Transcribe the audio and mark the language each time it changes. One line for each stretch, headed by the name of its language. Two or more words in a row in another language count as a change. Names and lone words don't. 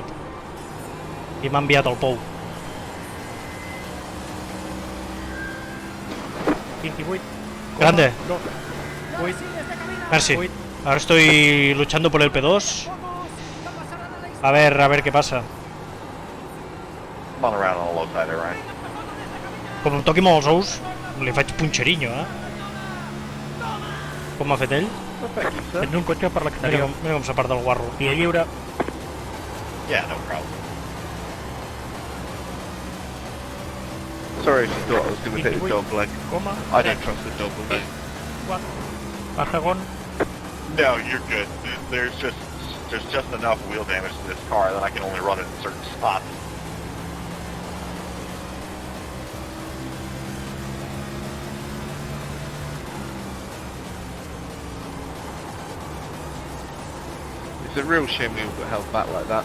Catalan: I m'ha enviat al pou. 28. Grande. 8. Merci.
Spanish: Ahora estoy luchando por el P2. A ver qué pasa.
English: I'm on around on the low side there, Ryan.
Catalan: Com em toqui molt els ous, li faig punxerinyo, Com m'ha fet ell? Tens un cotxe per l'exterior. Mira com s'aparta el guarro. Via lliure.
English: Yeah, no problem. Sorry if you thought I was going to hit the dog leg. I don't trust the dog leg.
Catalan: Per segon.
English: No, you're good. There's just enough wheel damage to this car that I can only run it in certain spots. It's a real shame we all got held back like that.